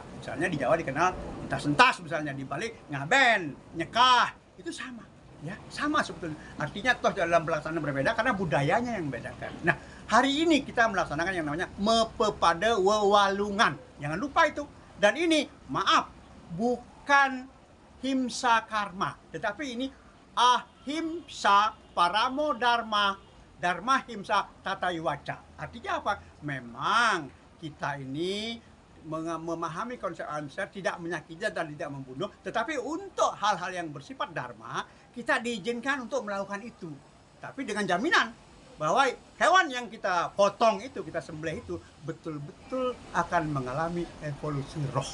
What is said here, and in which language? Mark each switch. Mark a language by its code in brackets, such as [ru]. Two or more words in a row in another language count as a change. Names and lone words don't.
[id] Misalnya di Jawa dikenal entas-entas, misalnya di Bali ngaben, nyekah, itu sama, ya sama sebetulnya. Artinya toh dalam pelaksanaan berbeda karena budayanya yang membedakan. Nah, hari ini kita melaksanakan yang namanya Mepepade Wewalungan, jangan lupa itu. Dan ini maaf, bukan [sa] himsa karma, [id] tetapi ini [sa] ahimsa paramo dharma, dharma himsa tatayuwaca. [id] Artinya apa? Memang kita ini memahami konsep ahimsa, tidak menyakiti dan tidak membunuh, tetapi untuk hal-hal yang bersifat dharma kita diizinkan untuk melakukan itu, tapi dengan jaminan bahwa hewan yang kita potong itu, kita sembelih itu betul-betul akan mengalami evolusi roh.